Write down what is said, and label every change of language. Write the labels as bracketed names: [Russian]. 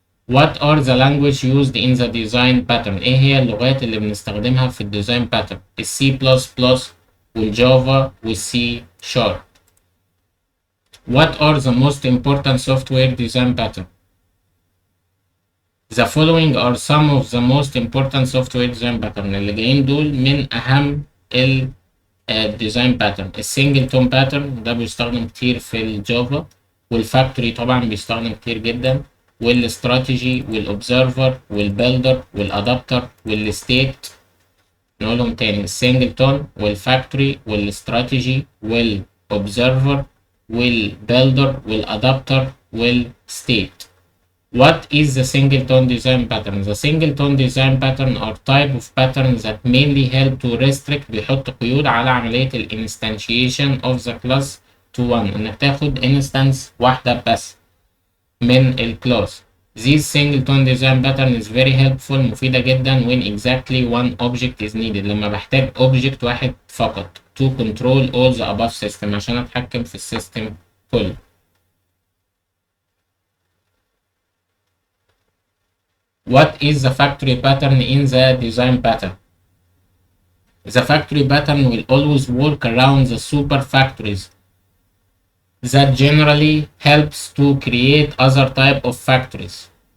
[English] What are the language used in the design pattern؟ [Arabic] ايه هي اللغات اللي بنستخدمها في الديزاين باترن؟ السي بلس بلس والجافا والسي شارب. [English] What are the most important software design pattern؟ The following are some of the most important software design pattern. [Arabic] اللي جايين دول من أهم الديزاين باترن. السنجلتون باترن ده بيستخدم كتير في الجافا، والفاكتوري طبعا بيستخدم كتير جدا، والاستراتيجي والأوبزرفر والبيلدر والأدابتر والستيت. نقولهم تاني: السنجلتون والفاكتوري والاستراتيجي والأوبزرفر والبيلدر والأدابتر والستيت. [English] What is the singleton design pattern؟ The singleton design pattern are type of patterns that mainly help to restrict، [Arabic] بيحط قيود على عملية ال [English] instantiation of the class to one، [Arabic] إنك تاخد instance واحدة بس من الكلاس. [English] This singleton design pattern is very helpful. [Arabic] مفيدة جدا [English] when exactly one object is needed. [Arabic] لما بحتاج object واحد فقط [English] to control all the above system [Arabic] عشان أتحكم في السيستم كله. [English] What is the factory pattern in the design pattern? The factory pattern will always work around the super factories that generally helps to create other type of factories.